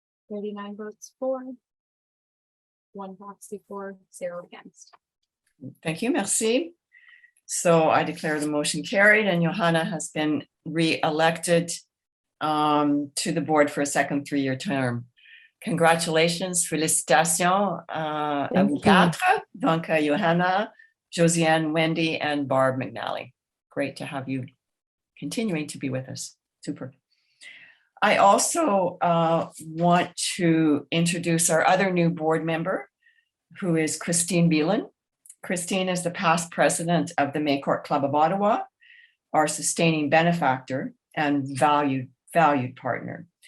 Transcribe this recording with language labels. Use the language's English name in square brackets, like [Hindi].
[English] $39 votes for, 1 proxy for, 0 against. Thank you, merci. So I declare the motion carried, and Johanna has been re-elected to the board for a second 3-year term. Congratulations, [French] félicitations à vous quatre. [English] Donc, Johanna, Josiane, Wendy, and Barb McNally. Great to have you continuing to be with us. Super. I also want to introduce our other new board member, who is Christine Beelan. Christine is the past president of the Maycourt Club of Ottawa, our sustaining benefactor and valued partner.